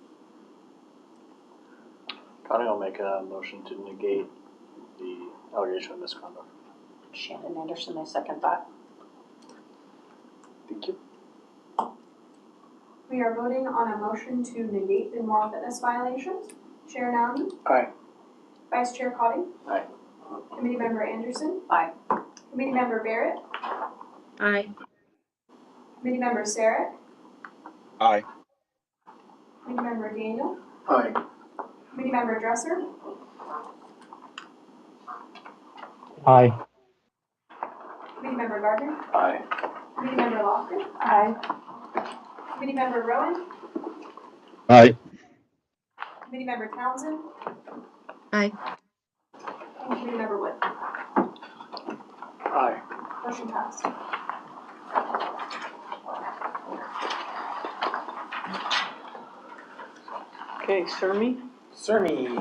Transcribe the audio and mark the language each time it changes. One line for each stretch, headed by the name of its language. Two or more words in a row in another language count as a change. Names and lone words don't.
English: Connie will make a motion to negate the allegation of misconduct. Shannon Anderson, I second that. Thank you. We are voting on a motion to negate the moral fitness violations. Chair Nowdy? Aye. Vice Chair Cotting? Aye. Committee Member Anderson? Aye. Committee Member Barrett? Aye. Committee Member Sarek? Aye. Committee Member Daniel? Aye. Committee Member Dresser? Aye. Committee Member Gardner? Aye. Committee Member Lofgren? Aye. Committee Member Rowan? Aye. Committee Member Townsend? Aye. And Committee Member Wood? Aye. Motion passed. Okay, Sermi, Cerny.